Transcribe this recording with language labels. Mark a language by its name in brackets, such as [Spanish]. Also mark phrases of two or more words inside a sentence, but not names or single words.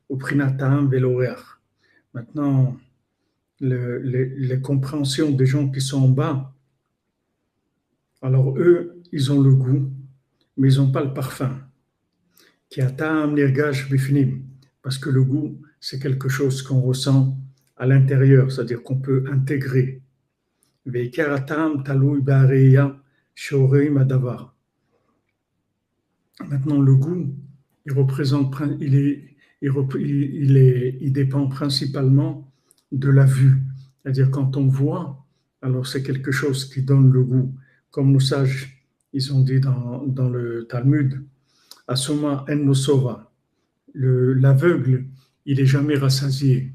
[French] Maintenant, les compréhensions des gens qui sont en bas, alors eux, ils ont le goût, mais ils n'ont pas le parfum. Parce que le goût, c'est quelque chose qu'on ressent à l'intérieur, c'est-à-dire qu'on peut intégrer. [Hebrew] ועיקר הטעם תלוי בראייה שרואים הדבר. [French] Maintenant, le goût, il dépend principalement de la vue. C'est-à-dire, quand on voit, alors c'est quelque chose qui donne le goût. Comme nos sages, ils ont dit dans le Talmud, Asoma en nosova, l'aveugle, il n'est jamais rassasié.